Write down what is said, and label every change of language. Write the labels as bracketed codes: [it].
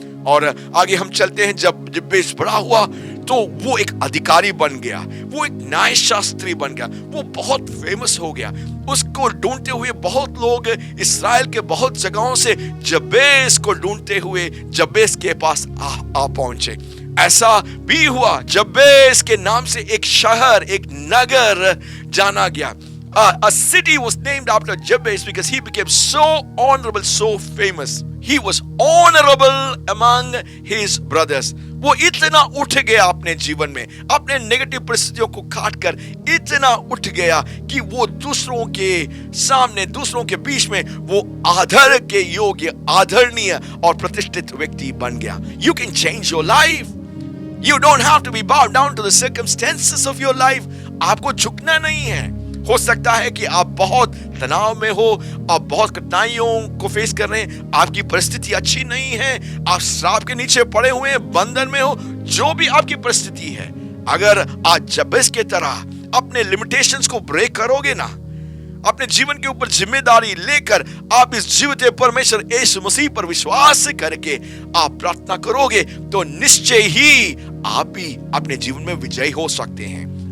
[hi] और आगे हम चलते हैं, जब जबेस बड़ा हुआ तो वो एक अधिकारी बन गया, वो एक न्याय शास्त्री बन गया, वो बहुत फेमस हो गया। उसको ढूंढते हुए बहुत लोग इस्राएल के बहुत जगहों से जबेस को ढूंढते हुए जबेस के पास आ पहुंचे। ऐसा भी हुआ, जबेस के नाम से एक शहर, एक नगर जाना गया। [en] A city was named after Jabez because he became so honorable, so famous. He was honorable among his brothers. [hi] वो इतना उठ गया अपने जीवन में, अपने नेगेटिव परिस्थितियों को काट कर इतना उठ गया कि वो दूसरों के सामने, दूसरों के बीच में वो आदर के योग्य, आदरणीय और प्रतिष्ठित व्यक्ति बन गया। [en] You can change your life. You don't have to be bowed down to the circumstances of your life. [hi] आपको झुकना नहीं है। हो सकता है कि आप बहुत तनाव में हो, आप बहुत कठिनाइयों को फेस कर रहे हैं, आपकी परिस्थिति अच्छी नहीं है, आप श्राप के नीचे पड़े हुए हैं, बंधन में हो, जो भी आपकी परिस्थिति है, अगर आज जबेस के तरह अपने लिमिटेशंस को ब्रेक करोगे ना, अपने जीवन के ऊपर जिम्मेदारी लेकर आप इस जीवित परमेश्वर यीशु मसीह पर विश्वास करके आप प्रार्थना करोगे, तो निश्चय ही आप भी अपने जीवन में विजयी हो सकते हैं।